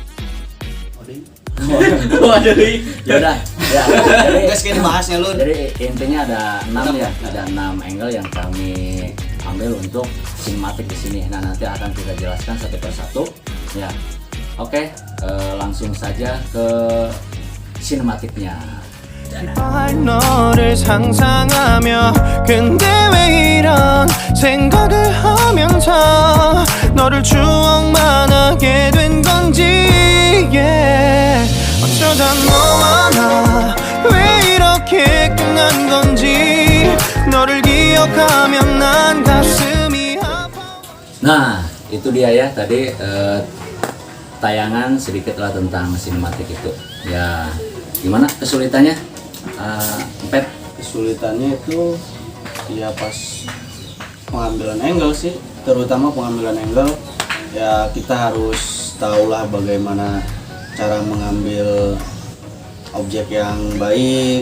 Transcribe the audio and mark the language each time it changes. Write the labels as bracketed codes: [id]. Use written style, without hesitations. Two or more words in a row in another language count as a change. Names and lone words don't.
[id] Ya udah. Ya. Jadi bahasnya lu. Jadi intinya ada 6 ya, ada 6 angle yang kami ambil untuk sinematik di sini. Nah, nanti akan kita jelaskan satu persatu ya. Oke, langsung saja ke sinematiknya. [ko] 너를 상상하며 근데 왜 이런 생각을 하면서 너를 추억만 하게 된 건지 yeah. 어쩌다 너와 나 왜 이렇게 끝난 건지 너를 기억하면 난 가슴이 아파. [id] Nah, itu dia ya tadi tayangan sedikitlah tentang sinematik itu. Ya, gimana kesulitannya? Pep? Kesulitannya itu ya pas pengambilan angle sih, terutama pengambilan angle ya kita harus tahulah bagaimana cara mengambil objek yang baik.